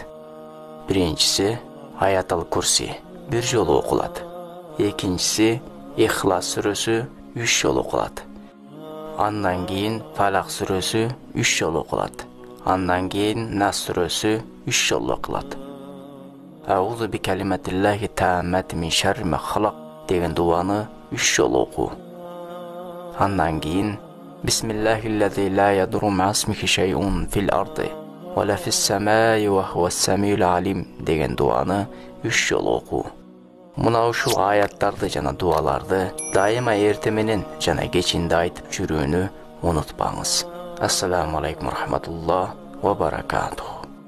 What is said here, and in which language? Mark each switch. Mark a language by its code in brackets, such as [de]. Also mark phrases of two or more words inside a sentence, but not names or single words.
[ky] Биринчиси Аятал Курси 1 жолу окулат. Экинчиси Ихлас сүрөсү 3 жолу окулат. Андан кийин Фалак сүрөсү 3 жолу окулат. Андан кийин Нас сүрөсү 3 жолу окулат. [ar] أعوذ بكلمات الله التامات من شر ما خلق [ky] деген дуаны 3 жолу окуу. Андан кийин [ar] بسم الله الذي لا يضر مع اسمه شيء في الأرض ولا في السماء وهو السميع العليم [ky] деген дуаны 3 жолу окуу. Мына ушул аяттарды жана дуаларды дайыма эрте менен жана кечинде айтып жүрүүнү унутпаңыз. [ar] السلام عليكم ورحمة الله وبركاته.